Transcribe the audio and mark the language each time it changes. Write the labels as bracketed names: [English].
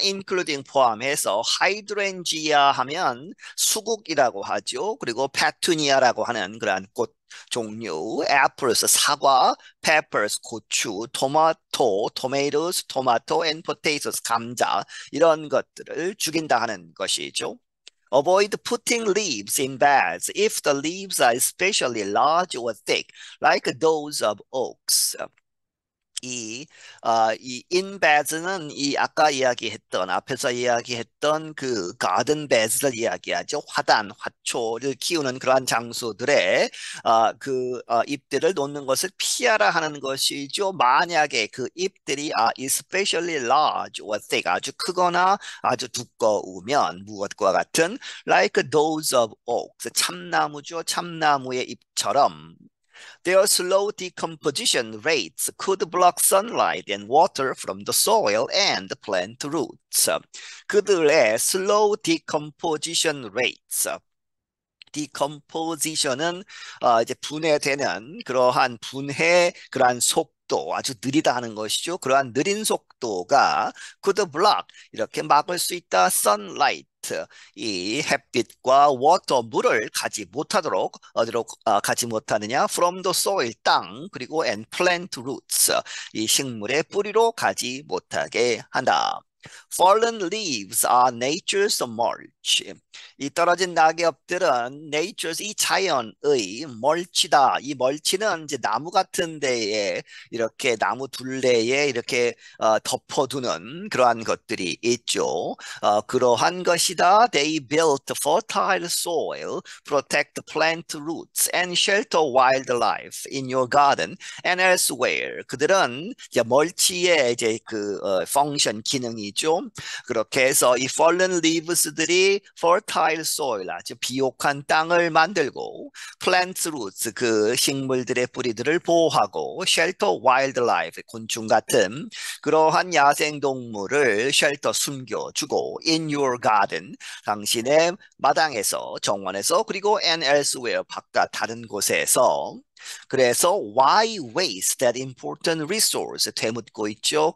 [English] including [Korean] 포함해서 hydrangea 하면 수국이라고 하죠. 그리고 페투니아라고 하는 그러한 꽃 종류, [English] apples [Korean] 사과, [English] peppers [Korean] 고추, 토마토, [English] tomatoes [Korean] 토마토, [English] and potatoes [Korean] 감자 이런 것들을 죽인다 하는 것이죠. [English] Avoid putting leaves in beds if the leaves are especially large or thick, like those of oaks. [Korean] 이 inbeds는 아까 앞에서 이야기했던 그 [English] garden beds [Korean] 를 이야기하죠. 화초를 키우는 그러한 장소들에 잎들을 놓는 것을 피하라 하는 것이죠. 만약에 그 잎들이 [English] especially large or thick [Korean] 아주 크거나 아주 두꺼우면 무엇과 같은 [English] like those of oaks [Korean] 참나무죠. 참나무의 잎처럼 [English] Their slow decomposition rates could block sunlight and water from the soil and plant roots. [Korean] 그들의 [English] slow decomposition rates. [Korean] decomposition은 이제 분해되는 그러한 그러한 속도 아주 느리다 하는 것이죠. 그러한 느린 속도가 [English] could block [Korean] 이렇게 막을 수 있다. [English] sunlight [Korean] 이 햇빛과 [English] water [Korean] 물을 가지 못하도록 어디로 가지 못하느냐? [English] from the soil [Korean] 땅 그리고 [English] and plant roots [Korean] 이 식물의 뿌리로 가지 못하게 한다. [English] Fallen leaves are nature's mulch. [Korean] 이 떨어진 낙엽들은 [English] nature's [Korean] 이 자연의 멀치다. 이 멀치는 이제 나무 같은 데에 이렇게 나무 둘레에 이렇게 덮어두는 그러한 것들이 있죠. 그러한 것이다. [English] They built fertile soil, protect plant roots, and shelter wildlife in your garden and elsewhere. [Korean] 그들은 이제 멀치의 이제 그 펑션 기능이죠. 그렇게 해서 이 fallen leaves들이 [English] fertile soil, [Korean] 아주 비옥한 땅을 만들고 [English] plant roots, [Korean] 그 식물들의 뿌리들을 보호하고 [English] shelter wildlife, [Korean] 곤충 같은 그러한 야생동물을 shelter 숨겨주고 [English] in your garden, [Korean] 당신의 마당에서 정원에서 그리고 [English] and elsewhere [Korean] 바깥 다른 곳에서 그래서 [English] why waste that important resource [Korean] 되묻고 있죠.